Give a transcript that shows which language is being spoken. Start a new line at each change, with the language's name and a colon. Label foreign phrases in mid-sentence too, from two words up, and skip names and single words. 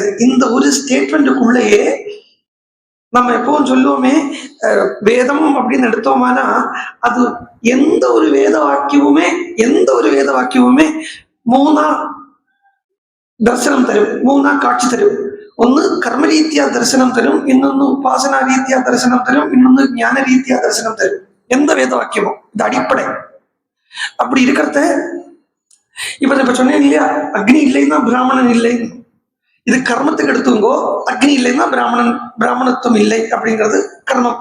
Tamil: இந்த ஒரு ஸ்டேட்மெண்ட்டுக்குள்ளேயே நம்ம எப்பவும் சொல்லுவோமே, வேதம் அப்படின்னு எடுத்தோமானா அது எந்த ஒரு வேத வாக்கியமுமே 3 தரிசனம் தரும், 3 காட்சி தரும். ஒன்னு கர்மரீத்யா தரிசனம் தரும், இன்னொன்னு உபாசனாரீத்யா தரிசனம் தரும், இன்னொன்னு ஞான ரீதியா தரிசனம் தரும். எந்த வேதவாக்கியமோ இது அடிப்படை. அப்படி இருக்கிறத இப்ப சொன்னேன் இல்லையா, அக்னி இல்லைன்னா பிராமணன் இல்லைன்னு. இது கர்மத்துக்கு எடுத்துங்கோ. அக்னி இல்லைன்னா பிராமணத்துவம் இல்லை அப்படிங்கிறது கர்மம்.